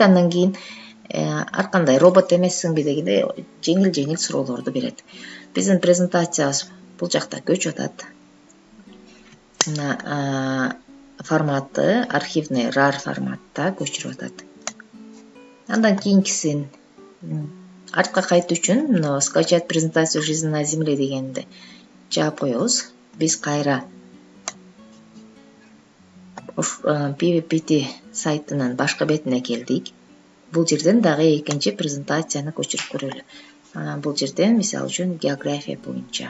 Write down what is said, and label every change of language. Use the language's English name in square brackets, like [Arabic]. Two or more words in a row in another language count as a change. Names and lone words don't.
[Kyrgyz] Андан кийин ар кандай робот эмессиңби дегенде жеңил суроолорду берет. Биздин презентациябыз бул жакта көчүп атат. Мына форматы архивный RAR форматта көчүрүп атат. Андан кийинкисин артка кайтуу үчүн мына [Russian] скачать презентацию жизнь на земле [Kyrgyz] дегенди жаап коебуз. Биз кайра PVPT сайтынын башка бетине келдик. Бул жерден дагы экинчи презентацияны көчүрүп көрөлү. Бул жерден мисалы үчүн география боюнча.